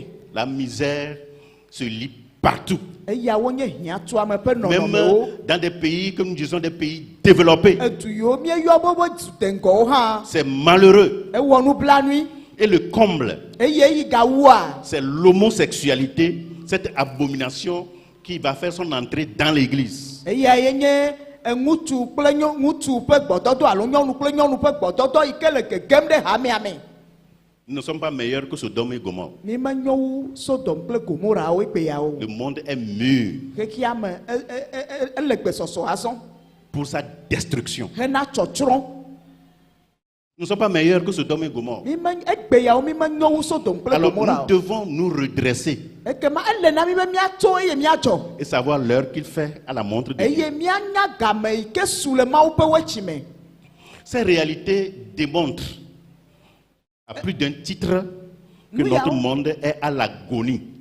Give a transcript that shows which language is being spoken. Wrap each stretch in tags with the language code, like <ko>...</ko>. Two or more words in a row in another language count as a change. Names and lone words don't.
<fr>La misère se lit partout.</fr> <ee>Eyawo nye hiãtuame ƒe</ee> <fr>Même</fr> <ee>nɔnɔmewo.</ee> <fr>dans des pays, comme nous disons, des pays développés.</fr> <ee>Edu yiwo míeyɔ be dudengɔwo hã.</ee> <fr>C'est malheureux.</fr> <ee>Ewɔ nublanui.</ee> <fr>Et le comble,</fr> <ee>Eye yi gawua.</ee> <fr>c'est l'homosexualité, cette abomination qui va faire son entrée dans l'église.</fr> <ee>Eya ye nye ŋutsu kple ŋutsu ƒe gbɔdɔdɔ alo nyɔnu kple nyɔnu ƒe gbɔdɔdɔ yi ke le gegem ɖe hamea me.</ee> <fr>Nous ne sommes pas meilleurs que Sodome et Gomorrhe.</fr> <ee>Mi menyo wu Sodom kple Gomorawo egbe yawo.</ee> <fr>Le monde est mûr</fr> <ee>Xexea me ele gbesɔsɔ azɔ</ee> <fr>pour sa destruction.</fr> <ee>hena tsɔtsrɔ̃.</ee> <fr>Nous ne sommes pas meilleurs que Sodome et Gomorrhe. Alors nous devons nous redresser et savoir l'heure qu'il fait à la montre de Dieu. Ces réalités démontrent à plus d'un titre que notre monde est à l'agonie.</fr>